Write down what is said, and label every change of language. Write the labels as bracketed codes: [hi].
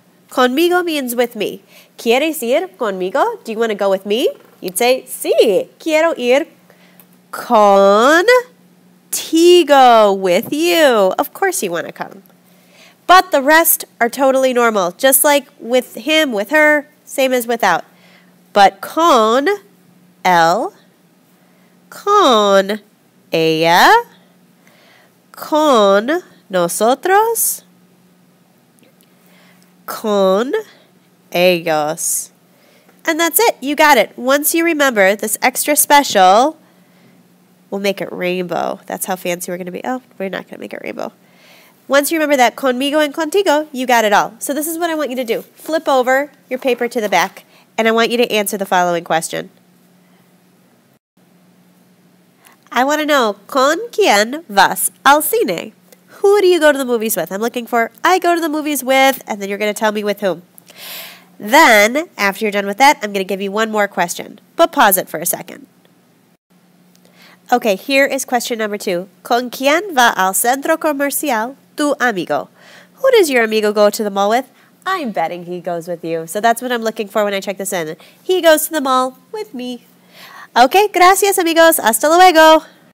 [en] Conmigo means with me. [es] ¿Quieres ir conmigo? [en] Do you want to go with me? You'd say, [es] sí, quiero ir contigo, [en] with you. Of course you want to come. But the rest are totally normal, just like with him, with her, same as without. [es] But con él, con ella, con nosotros, con ellos. [en] And that's it. You got it. Once you remember this extra special, we'll make it rainbow. That's how fancy we're going to be. Oh, we're not going to make it rainbow. Once you remember that conmigo and contigo, you got it all. So this is what I want you to do. Flip over your paper to the back, and I want you to answer the following question. I want to know, [es] ¿con quién vas al cine? [en] Who do you go to the movies with? I'm looking for, I go to the movies with, and then you're going to tell me with whom. Then, after you're done with that, I'm going to give you one more question, but pause it for a second. Okay, here is question number 2. [es] ¿Con quién va al centro comercial tu amigo? [en] Who does your amigo go to the mall with? I'm betting he goes with you. So that's what I'm looking for when I check this in. He goes to the mall with me. Okay, [es] gracias amigos. Hasta luego.